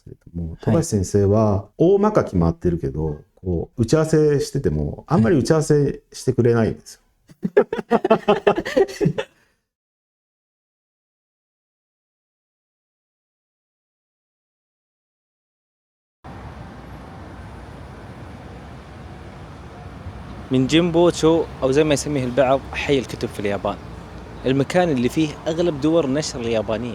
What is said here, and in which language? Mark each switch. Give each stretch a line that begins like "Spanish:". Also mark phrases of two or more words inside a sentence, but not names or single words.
Japanese: けれども、はい富樫先生は大まか決まってるけど、こう打ち合わせしててもあんまり打ち合わせしてくれないんですよ。
Arabic: من جيمبوتشو أو زي ما يسميه البعض حي الكتب في اليابان، المكان اللي فيه أغلب دور النشر اليابانية.